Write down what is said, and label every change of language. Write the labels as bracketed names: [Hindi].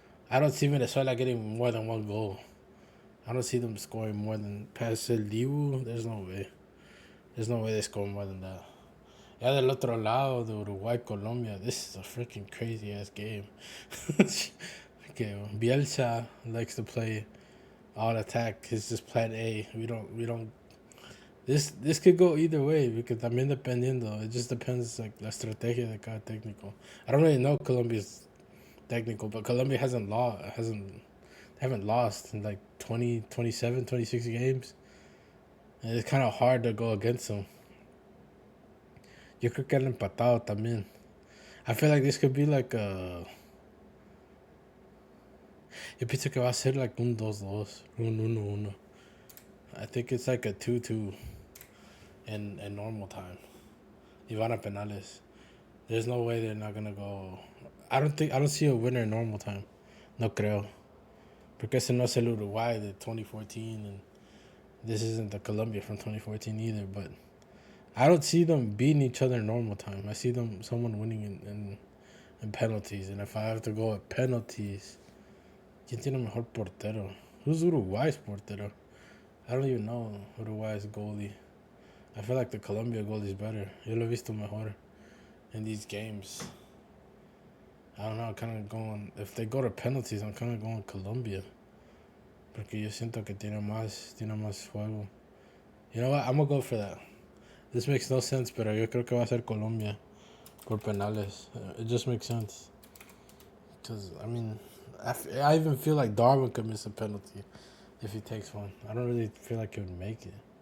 [English] I don't see Venezuela getting more than one goal. I don't see them scoring more than past el Dibu. There's no way. There's no way they score more than that. [Spanish] Ya del otro lado de [English] Uruguay, Colombia, this is a freaking crazy ass game. Okay, Bielsa likes to play all attack. It's just plan A. We don't. This could go either way because [Spanish] también dependiendo. [English] It just depends like [Spanish] la estrategia de cada técnico. [English] I don't really know Colombia's technical, but Colombia haven't lost in like 20, 27, 26 games. And it's kind of hard to go against them. [Spanish] Yo creo que han empatado también. [English] I feel like this could be like a. [Spanish] Yo pienso que va a ser [English] like [Spanish] un 2-2, un 1-1. [English] I think it's like a 2-2 in normal time. [Spanish] Y van a penales. [English] There's no way they're not gonna go. I don't see a winner in normal time. [Spanish] No creo. Porque ese no es el Uruguay de 2014 [English] and this isn't the Colombia from 2014 either, but I don't see them beating each other in normal time. I see someone winning in penalties, and if I have to go at penalties, [Spanish] ¿quién tiene mejor portero? [English] Who's Uruguay's portero? I don't even know Uruguay's goalie. I feel like the Colombia goalie is better. [Spanish] Yo lo he visto mejor [English] in these games. I don't know, I'm kind of going. If they go to penalties, I'm kind of going Colombia. [Spanish] Porque yo siento que tiene más juego. [English] You know what? I'm gonna go for that. This makes no sense, [Spanish] pero yo creo que va a ser Colombia por penales. [English] It just makes sense. Because, I mean, I even feel like Darwin could miss a penalty if he takes one. I don't really feel like he would make it.